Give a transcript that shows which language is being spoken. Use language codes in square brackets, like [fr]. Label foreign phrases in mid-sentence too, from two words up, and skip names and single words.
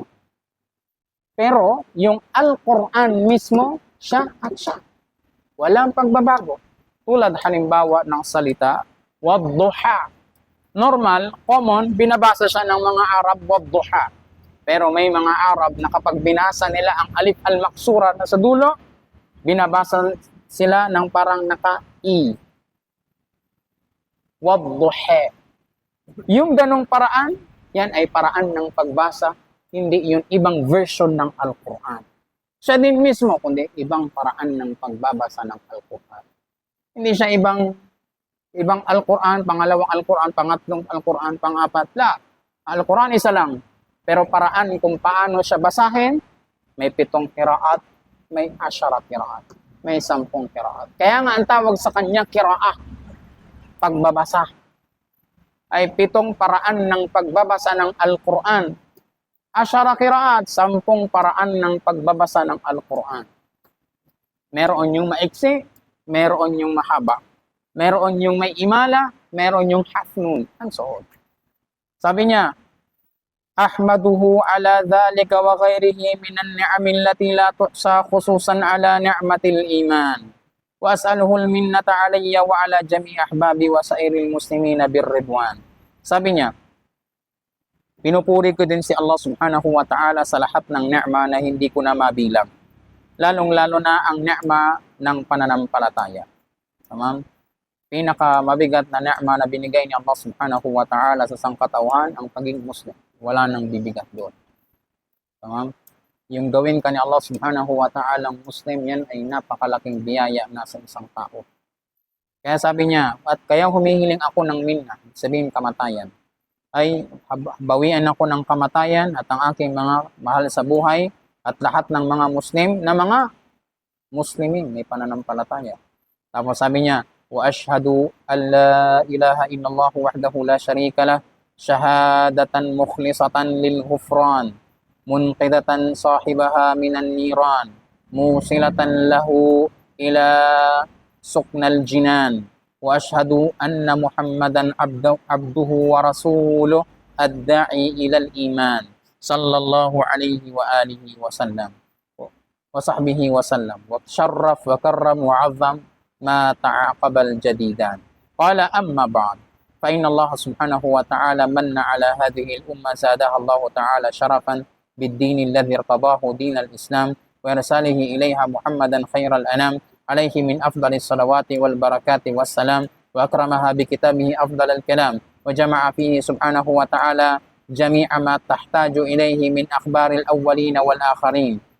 [tl] Pero yung Al-Quran mismo, siya at siya. Walang pagbabago. Tulad halimbawa ng salita, wadduha. Normal, common, binabasa siya ng mga Arab, wadduha. Pero may mga Arab na kapag binasa nila ang [ar] الألف المقصورة [tl] na sa dulo, binabasa sila ng parang naka-i. Wadduha. Yung ganong paraan, yan ay paraan ng pagbasa, hindi yung ibang version ng Al-Quran. Siya din mismo, kundi ibang paraan ng pagbabasa ng Al-Quran. Hindi siya ibang Al-Quran, pangalawang Al-Quran, pangatlong Al-Quran, pangapat. Al-Quran isa lang. Pero paraan kung paano siya basahin, may 7 kiraat, may 10 kiraat, may 10 kiraat. Kaya nga ang tawag sa kanya kiraah, pagbabasa. Ay 7 paraan ng pagbabasa ng Al-Quran. 10 kiraat, 10 paraan ng pagbabasa ng Al-Quran. Meron yung maiksi, meron yung mahaba. Meron yung may imala, meron yung hafnun. [en] And so on. [tl] Sabi niya, [ar] أحمده على ذلك وغيره من النعم التي لا تحصى خصوصا على نعمة الإيمان. وأسأله المنة علي وعلى جميع أحبابي وسائر المسلمين بالرضوان. [tl] Sabi niya, pinupuri ko din si Allah [ar] سبحانه وتعالى [tl] sa lahat ng ni'ma na hindi ko na mabilang. Lalong-lalo na ang ni'ma ng pananampalataya. Tamam? Pinakamabigat na ni'ma na binigay ni Allah [ar] سبحانه وتعالى [tl] sa sangkatauhan ang pagiging Muslim. Wala nang bibigat doon. Tamam? Yung gawin ka ni Allah [ar] سبحانه وتعالى [tl] Muslim, yan ay napakalaking biyaya na sa isang tao. Kaya sabi niya, at kaya humihiling ako ng minna, sabihin kamatayan, ay bawian ako ng kamatayan at ang aking mga mahal sa buhay at lahat ng mga Muslim na mga Muslimin, may pananampalataya. Tapos sabi niya, [ar] وأشهد أن لا إله إلا الله وحده لا شريك له شهادة مخلصة للغفران منقذة صاحبها من النيران موصلة له إلى سكنى الجنان وأشهد أن محمدا عبده ورسوله الداعي إلى الإيمان صلى الله عليه وعلى آله وسلم وصحبه وسلم وشرف وكرم وعظم ما تعاقب الجديدان قال أما بعد فإن الله سبحانه وتعالى من على هذه الأمة زادها الله تعالى شرفا بالدين الذي ارتضاه دين الإسلام وإرساله إليها محمدا خير الأنام عليه من أفضل الصلوات والبركات والسلام وأكرمها بكتابه أفضل الكلام وجمع فيه سبحانه وتعالى جميع ما تحتاج إليه من أخبار الأولين والآخرين